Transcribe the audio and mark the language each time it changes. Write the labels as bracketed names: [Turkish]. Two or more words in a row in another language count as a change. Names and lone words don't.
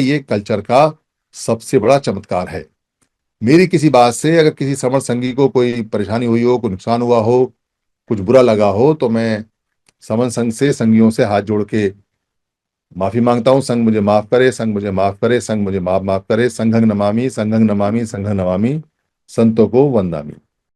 [Hindi] ये कल्चर का सबसे बड़ा चमत्कार है। मेरी किसी बात से अगर किसी समर संगी को कोई परेशानी हुई हो, कोई नुकसान हुआ हो, कुछ बुरा लगा हो, तो मैं समन संघ से, संगियों से हाथ जोड़ के माफी मांगता हूँ। संघ मुझे माफ करे, संघ मुझे माफ करे, संघ मुझे माफ माफ करे। [Pali] संघं नमामि, संघं नमामि, संघं नमामि, [Hindi] संतों को वंदामि।